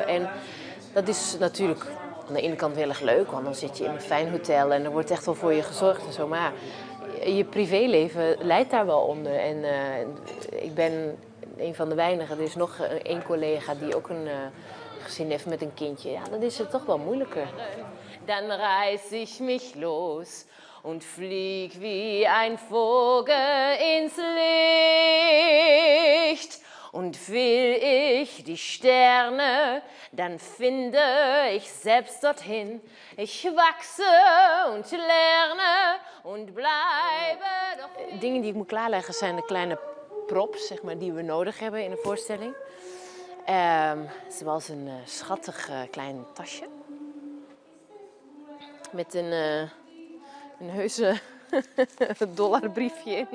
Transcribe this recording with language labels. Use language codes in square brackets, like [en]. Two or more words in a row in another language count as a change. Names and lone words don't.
[nl] En dat is natuurlijk aan de ene kant heel erg leuk, want dan zit je in een fijn hotel en er wordt echt wel voor je gezorgd en zo. Maar ja, je privéleven leidt daar wel onder. En ik ben een van de weinigen. Er is nog één collega die ook een gezin heeft met een kindje. Ja, dan is het toch wel moeilijker. [de] Dan reiß ich mich los und flieg wie ein Vogel ins Licht. Und will ich die Sterne, dann finde ich selbst dorthin. Ich wachse und lerne und bleibe doch. [nl] Dingen die ik moet klaarleggen zijn de kleine props, zeg maar, die we nodig hebben in een voorstelling. Zoals een schattig klein tasje. Met een heuse dollarbriefje in.